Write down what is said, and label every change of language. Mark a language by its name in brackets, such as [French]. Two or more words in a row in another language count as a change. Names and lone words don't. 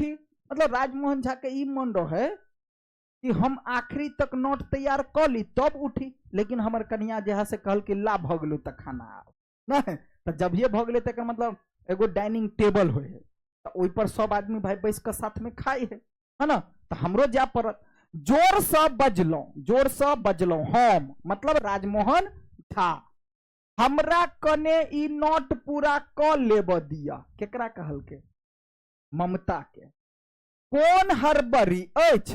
[Maithili] मतलब राजमोहन झा के ई मन रहे कि हम आखिरी तक नोट तैयार कर ली तब उठी, लेकिन हमार कन्या जहाँ से कहल कि ला भ गेलू तो खाना नहीं, तो जब ये भ गेले तक मतलब एगो डाइनिंग टेबल हो है, तो ओइ पर सब आदमी भाई बैस के साथ में खाई है ना। तो हमरो जा पड़त, जोर से बजलो, जोर से बजलो हम मतलब राजमोहन झा, हमरा कने ई नोट पूरा क लेब दिया। केकरा कहल के? ममता के। कौन हड़बड़ी अछि?